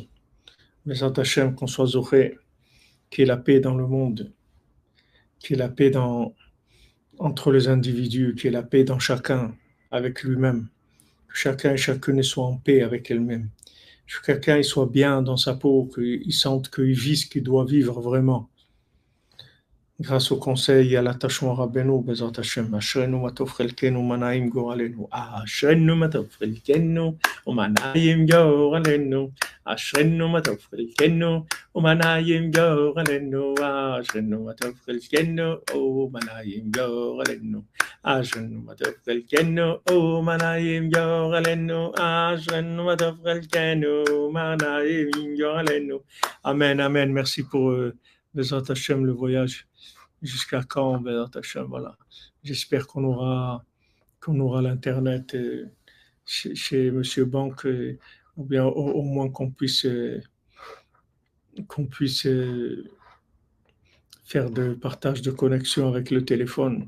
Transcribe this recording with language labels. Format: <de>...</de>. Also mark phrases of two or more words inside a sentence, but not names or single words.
<fr>Mais Hachem, qu'on soit zoré, qu'il y ait la paix dans le monde, qu'il y ait la paix entre les individus, qu'il y ait la paix dans chacun avec lui-même, que chacun et chacune soit en paix avec elle-même. Que quelqu'un soit bien dans sa peau, qu'il sente qu'il vit ce qu'il doit vivre vraiment. Grâce au conseil et à l'attachement à Rabbeinu,</fr> <he>בעזרת השם, אשרינו מה טוב חלקנו ומה נעים גורלנו. אשרינו מה טוב חלקנו ומה נעים גורלנו. אשרינו מה טוב חלקנו ומה נעים גורלנו. אשרינו מה טוב חלקנו ומה נעים גורלנו. אשרינו מה טוב חלקנו ומה נעים גורלנו. אשרינו מה טוב חלקנו ומה נעים גורלנו. אמן, אמן.</he> <fr>Merci pour</fr> <he>בעזרת השם,</he> <fr>le voyage. Jusqu'à quand,</fr> <he>בעזרת השם,</he> <fr>voilà. J'espère qu'on aura l'internet chez Monsieur Banque, ou bien au moins qu'on puisse faire de partage de connexion avec le téléphone.</fr>